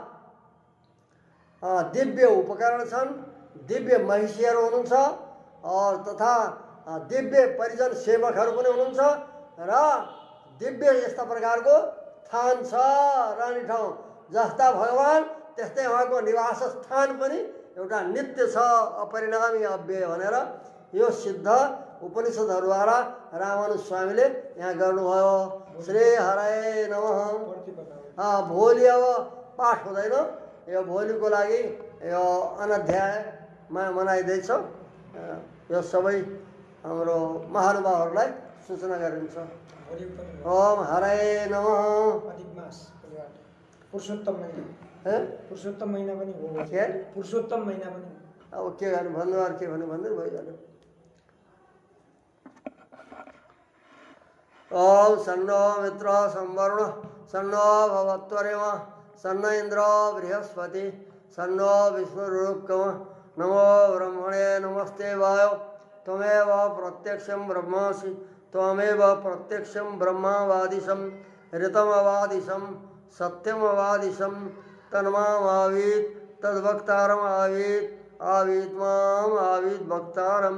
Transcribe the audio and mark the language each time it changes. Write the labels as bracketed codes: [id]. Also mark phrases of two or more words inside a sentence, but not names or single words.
[ne] दिव्य उपकरण छन्, दिव्य महिषीहरू हुनुहुन्छ और तथा दिव्य परिजन सेवकहरू पनि हुनुहुन्छ र दिव्य यस्ता प्रकारको स्थान छ, रहने ठाउँ जस्ता भगवान त्यस्तै उहाँको निवास स्थान पनि एउटा नित्य छ, अपरिणामी अव्यय भनेर यो सिद्ध उपनिषदहरूद्वारा रामानुज स्वामीले यहाँ गर्नुभयो। [sa] श्री हराय नमः। [ne] भोलि अब पाठ हुँदैन, यो भोलिको लागि यो अनध्यायमा मनाइँदैछ, यो सबै हाम्रो महानुभावहरूलाई सूचना गरिन्छ। [sa] ओम हराय नमः। [ne] पुरुषोत्तम महिना, पुरुषोत्तम महिना पनि हो, पुरुषोत्तम महिना पनि। अब के गर्नु भन्नु, अरू के भन्नु भन्दै भइहाल्यो। [sa] ओम सन्नो मित्र संवरुण सन्नो भवत्वरेम सन्न इन्द्र बृहस्पति सन्नो विष्णुरुक्कम नमो ब्रह्मणे नमस्ते वायो त्वमेव प्रत्यक्षं ब्रह्मासि त्वमेव प्रत्यक्षं ब्रह्मावादिशं ऋतमवादिशं सत्यमवादिशं तन्मामावीत् तद्वक्तारम् आवीत् आवीत् माम् आवीत् वक्तारम्।